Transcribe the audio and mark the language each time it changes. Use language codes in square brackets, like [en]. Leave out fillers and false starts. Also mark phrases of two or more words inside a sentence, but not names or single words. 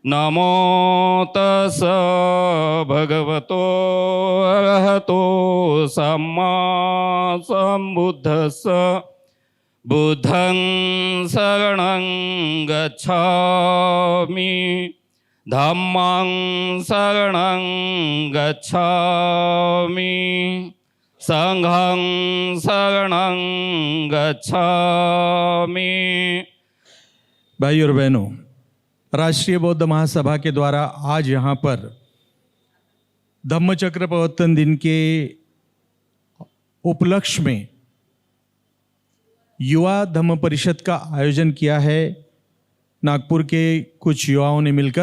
[pi] नमो तस् भगवतो अरहतो सम्मा सम्बुद्धस्स बुद्धं शरणं गच्छामि धम्मं शरणं गच्छामि संघं शरणं गच्छामि। [hi] भाइयों और बहनों, राष्ट्रीय बौद्ध महासभा के द्वारा आज यहाँ पर धम्मचक्र प्रवर्तन दिन के उपलक्ष्य में युवा धम्म परिषद का आयोजन किया है नागपुर के कुछ युवाओं ने मिलकर।